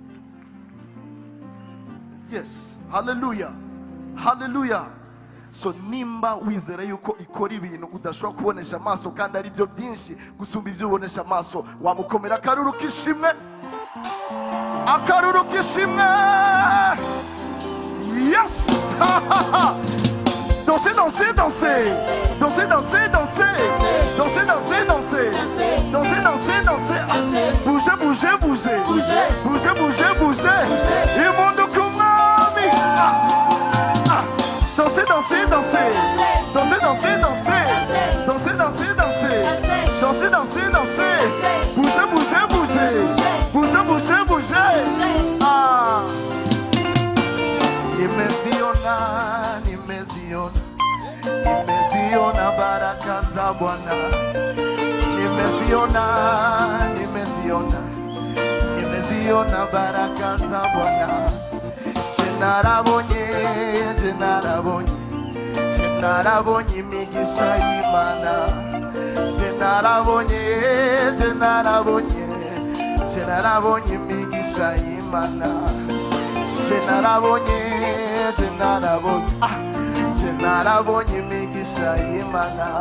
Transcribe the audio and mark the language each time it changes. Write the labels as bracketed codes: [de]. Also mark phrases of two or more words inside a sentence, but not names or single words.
[en] Yes, hallelujah, hallelujah. [rw] So nimba wizera yuko ikora ibintu udashobora kubonesha amaso kandi ari byo byinshi gusumba ibyo ubonesha amaso, wamukomera akaruru k'ishimwe. Akaruru k'ishimwe. Yes. [fr] Dansez, dansez, dansez. Dansez, dansez, dansez. Dansez, dansez, dansez. Dansez, dansez, dansez. Bougez, bougez, bougez. Bougez, bougez, bougez. Imundo kumami. Dansez, dansez, dansez. Dansez, dansez, dansez. Dansez, dansez, dansez. Dansez, dansez, dansez. Bougez, bougez, bougez. Bougez, bougez, bougez. [sw] Nimeziona, nimeziona, nimeziona baraka za Bwana. Nimeziona, nimeziona, nimeziona baraka za Bwana. [rw] Narabonye, narabonye, narabonye imigisha y'Imana. Narabonye, narabonye, narabonye imigisha y'Imana. Narabonye, narabonye, narabonye imigisha y'Imana.